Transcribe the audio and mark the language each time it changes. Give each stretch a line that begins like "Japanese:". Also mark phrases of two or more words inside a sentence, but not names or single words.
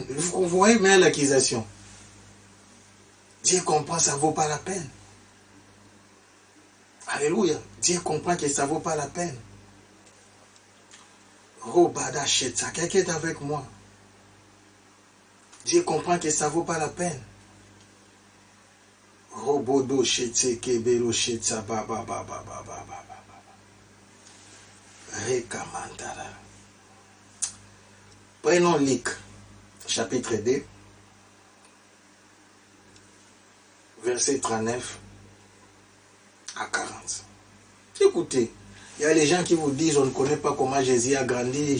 French: Vous voyez bien l'accusation. Dieu comprend, ça ne vaut pas la peine. Alléluia. Dieu comprend que ça ne vaut pas la peine. Robada Shetsa, quelqu'un est avec moi. Dieu comprend que ça ne vaut pas la peine. Robodo Shetse Kebelo Shetsa Baba Baba Baba Baba Rekamantara. Prenons Luc, chapitre 2, verset 39 à 40. Écoutez, il y a les gens qui vous disent on ne connaît pas comment Jésus a grandi.